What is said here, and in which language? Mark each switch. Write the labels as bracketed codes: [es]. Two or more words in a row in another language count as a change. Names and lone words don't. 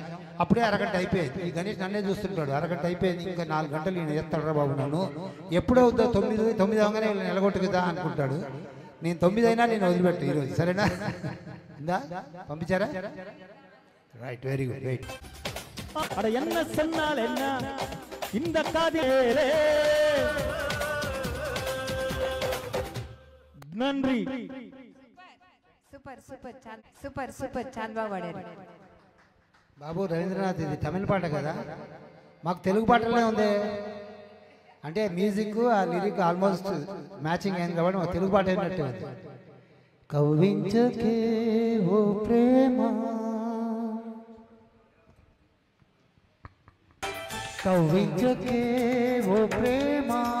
[te] అప్పుడే అరగంట అయిపోయింది. ఈ గణేష్ నన్నే చూస్తుంటాడు. అరగంట అయిపోయింది, ఇంకా 4 గంటలు నేను చేస్తాడు బాబు నన్ను. ఎప్పుడవుతుందో 9 అవగానే నిలగొట్టుకుదా అనుకుంటాడు. నేను 9 అయినా నేను వదిలిపెట్టు ఈరోజు, సరేనా? ఇందా పంపించారా? [en] Right, very good, right. [ta] அட என்ன சொன்னால் என்ன இந்த காதிலே நன்றி. [te] సూపర్ సూపర్ సూపర్ సూపర్ చాలా బాగా పాడారు. బాబు రవీంద్రనాథ్, ఇది తమిళ పాట కదా, మాకు తెలుగు పాటలే ఉంది. అంటే మ్యూజిక్ ఆ లిరిక్ [en] almost matching [te] అయింది కాబట్టి మాకు తెలుగు పాట అయినట్టు ఉంది. కవ్వించకే ఓ ప్రేమ, కవ్వించకే ఓ ప్రేమ,